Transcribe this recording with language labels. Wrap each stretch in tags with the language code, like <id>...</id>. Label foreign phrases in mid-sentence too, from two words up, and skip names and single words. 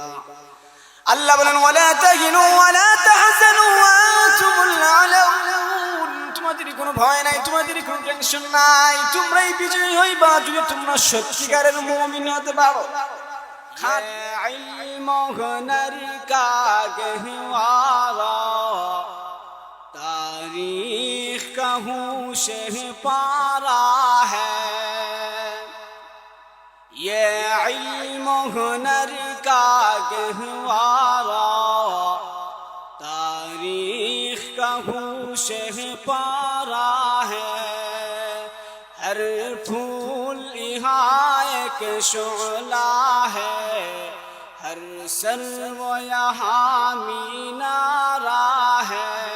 <bn>আল্লাহ বলেন</bn> <ar>ولا تهنوا ولا تحزنوا وأنتم الأعلون,</ar> <bn>তোমাদের কোনো ভয় নাই, তোমাদের কোনো টেনশন নাই, তোমরাই বিজয়ী হইবা যদি তোমরা সত্যিকারের মুমিন হতে পারো।</bn> <ur>علم ہنر کا گہوارہ تاریخ کا ہوشے پارہ ہے, یہ علم ہنر کا گہوارہ تاریخ کا ہوشہ پارہ ہے، ہر پھول یہاں ایک شعلہ ہے، ہر سرو یہاں مینارہ ہے،</ur>